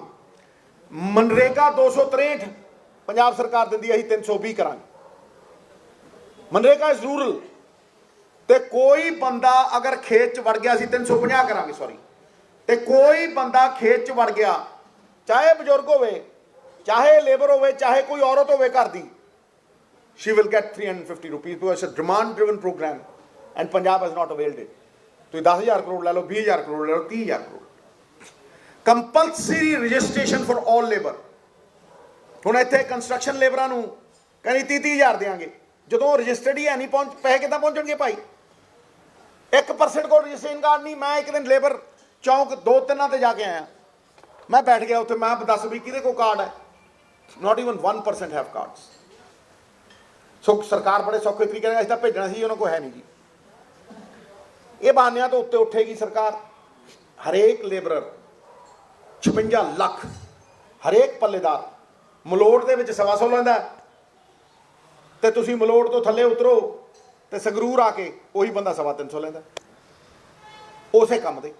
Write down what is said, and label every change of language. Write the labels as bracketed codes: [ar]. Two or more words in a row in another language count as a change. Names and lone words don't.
[pa] ਮਨਰੇਗਾ 263 ਪੰਜਾਬ ਸਰਕਾਰ ਦਿੰਦੀ ਹੈ, ਅਸੀਂ 320 ਕਰਾਂਗੇ। ਮਨਰੇਗਾ [en] is rural, [pa] ਤੇ ਕੋਈ ਬੰਦਾ ਅਗਰ ਖੇਤ 'ਚ ਵੜ ਗਿਆ ਅਸੀਂ 350 ਕਰਾਂਗੇ, ਸੌਰੀ। ਤੇ ਕੋਈ ਬੰਦਾ ਖੇਤ 'ਚ ਵੜ ਗਿਆ, ਚਾਹੇ ਬਜ਼ੁਰਗ ਹੋਵੇ, ਚਾਹੇ ਲੇਬਰ ਹੋਵੇ, ਚਾਹੇ ਕੋਈ ਔਰਤ ਹੋਵੇ ਘਰ ਦੀ, [en] she will get 350 rupees because it's a demand driven program and Punjab has not availed it. [pa] ਤੁਸੀਂ 10,000 ਕਰੋੜ ਲੈ ਲਓ, 20,000 ਕਰੋੜ ਲੈ ਲਓ, 30,000 ਕਰੋੜ। [en] compulsory registration for all labour. [pa] ਹੁਣ ਇੱਥੇ ਕੰਸਟਰਕਸ਼ਨ ਲੇਬਰਾਂ ਨੂੰ ਕਹਿੰਦੀ 30,000 ਦੇਵਾਂਗੇ, ਜਦੋਂ ਰਜਿਸਟਰਡ ਹੀ ਹੈ ਨਹੀਂ, ਪੈਸੇ ਕਿੱਦਾਂ ਪਹੁੰਚਣਗੇ ਭਾਈ? 1% ਕੋਲ ਰਜਿਸਟ੍ਰੇਸ਼ਨ ਕਾਰਡ ਨਹੀਂ। ਮੈਂ ਇੱਕ ਦਿਨ ਲੇਬਰ ਚੌਂਕ 2-3 ਤੇ ਜਾ ਕੇ ਆਇਆ, ਮੈਂ ਬੈਠ ਗਿਆ ਉੱਥੇ, ਮੈਂ ਦੱਸ ਵੀ ਕਿਹਦੇ ਕੋਲ ਕਾਰਡ ਹੈ? [en] not even 1% have cards। [pa] ਸੋ ਸਰਕਾਰ ਬੜੇ ਸੌਖੇ ਤਰੀਕੇ ਨਾਲ ਇਸ ਦਾ ਭੇਜਣਾ ਸੀ, ਉਹਨਾਂ ਕੋਲ ਹੈ ਨਹੀਂ ਜੀ। ਇਹ ਬਹਾਨਿਆਂ ਤੋਂ ਉੱਤੇ ਉੱਠੇਗੀ ਸਰਕਾਰ। ਹਰੇਕ ਲੇਬਰਰ 56 ਲੱਖ, ਹਰੇਕ ਪੱਲੇਦਾਰ ਮਲੋੜ ਦੇ ਵਿੱਚ 125 ਲੈਂਦਾ, ਤੇ ਤੁਸੀਂ ਮਲੋੜ ਤੋਂ ਥੱਲੇ ਉਤਰੋ ਤੇ ਸੰਗਰੂਰ ਆ ਕੇ ਉਹੀ ਬੰਦਾ 325 ਲੈਂਦਾ ਉਸੇ ਕੰਮ ਦੇ।